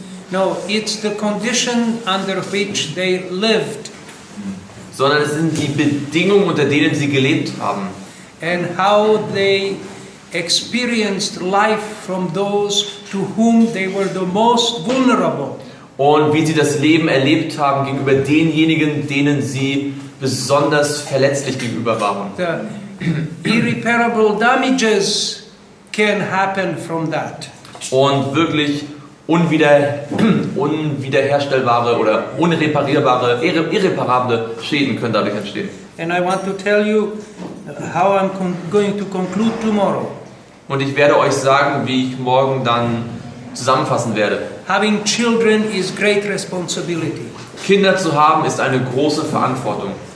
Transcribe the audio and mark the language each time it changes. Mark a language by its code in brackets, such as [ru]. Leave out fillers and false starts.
[en] No, it's the condition under which they lived. [de] Sondern es sind die Bedingungen, unter denen sie gelebt haben. [en] And how they experienced life from those to whom they were the most vulnerable. [de] Und wie sie das Leben erlebt haben gegenüber denjenigen, denen sie besonders verletzlich gegenüber waren. [en] The irreparable damages can happen from that. [de] Und wirklich unwiederherstellbare oder irreparable Schäden können dadurch entstehen. [en] And I want to tell you how I'm going to conclude tomorrow. [de] Und ich werde euch sagen, wie ich morgen dann zusammenfassen werde. [en] Having children is great responsibility. [de] Kinder zu haben ist eine große Verantwortung.